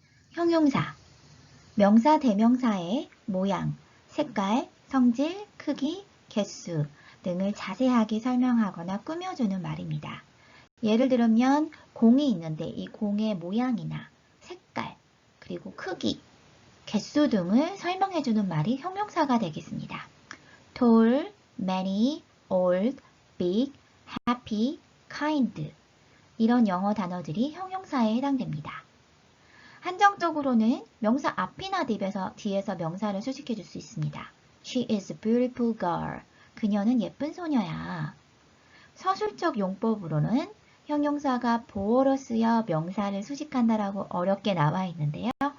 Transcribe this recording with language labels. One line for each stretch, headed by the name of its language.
Korean: 형용사, 명사, 대명사의 모양, 색깔, 성질, 크기, 개수 등을 자세하게 설명하거나 꾸며주는 말입니다. 예를 들면 공이 있는데 이 공의 모양이나 색깔, 그리고 크기, 개수 등을 설명해주는 말이 형용사가 되겠습니다. tall, many, old, big, happy, kind 이런 영어 단어들이 형용사에 해당됩니다. 한정적으로는 명사 앞이나 뒤에서 명사를 수식해 줄 수 있습니다.
English: She is a beautiful girl.
Korean: 그녀는 예쁜 소녀야. 서술적 용법으로는 형용사가 보어로 쓰여 명사를 수식한다라고 어렵게 나와 있는데요.